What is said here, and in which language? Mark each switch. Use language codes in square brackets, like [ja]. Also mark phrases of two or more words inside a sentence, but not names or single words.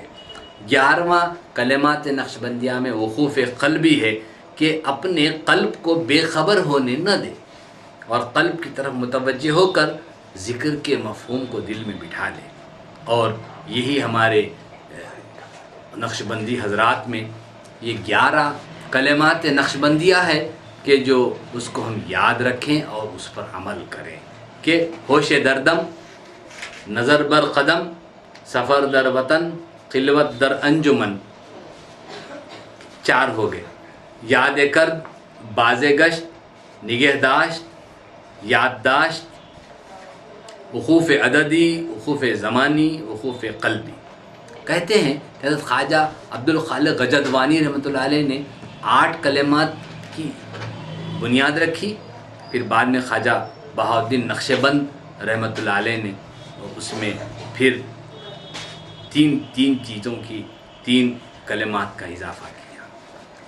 [ur] 11واں کلمات نقشبندیہ میں وقوف قلبی ہے کہ اپنے قلب کو بے خبر ہونے نہ دے اور قلب کی طرف متوجہ ہو کر ذکر کے مفہوم کو دل میں بٹھا لے۔ اور یہی ہمارے نقشبندی حضرات میں یہ 11 کلمات نقشبندیہ ہے کہ جو اس کو ہم یاد رکھیں اور اس پر عمل کریں کہ [fa] ہوش دردم، نظر بر قدم، سفر در وطن، خلوت در انجمن، [ur] 4 ہو گئے۔ [fa] یاد کرد، باز گشت، نگہداشت، یادداشت، وقوف عددی، وقوف زمانی، وقوف قلبی۔ [ur] کہتے ہیں کہ حضرت خواجہ عبدالخالق غجدوانی [ar] رحمۃ اللہ علیہ [ur] نے 8 کلمات کی بنیاد رکھی، پھر بعد میں خواجہ بہاؤالدین نقشبند [ar] رحمۃ اللہ علیہ [ur] نے اس میں پھر تین چیزوں کی 3 کلمات کا اضافہ کیا۔